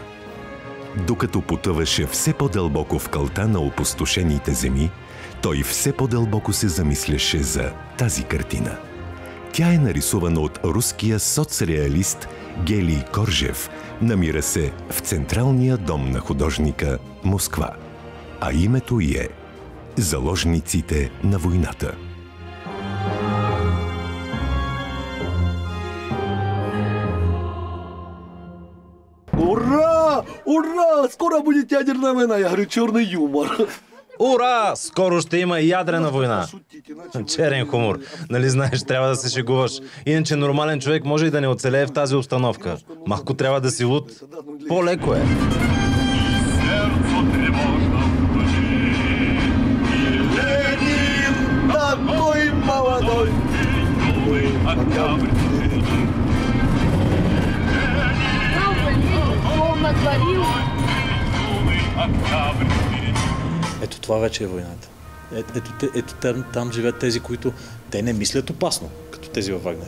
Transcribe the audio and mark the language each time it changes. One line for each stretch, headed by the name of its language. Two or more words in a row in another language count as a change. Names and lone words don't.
Bulgarian: Докато потъваше все по-дълбоко в кълта на опустошените земи, той все по-дълбоко се замисляше за тази картина. Тя е нарисувана от руския соцреалист Гелий Коржев. Намира се в Централния дом на художника Москва. А името й е «Заложниците на войната».
Russian: Ура! Ура! Скоро будет ядерная война. Я говорю, черный юмор. Ура!
Bulgarian: Скоро ще има ядрена война. Черен хумор. Нали знаеш, трябва да се шегуваш. Иначе нормален човек може и да не оцелее в тази обстановка. Малко трябва да си луд. По-леко е.
Russian: Ленин такой молодой.
Bulgarian: Ето това вече е войната. Ето там живеят тези, които те не мислят опасно, като тези във Вагнер.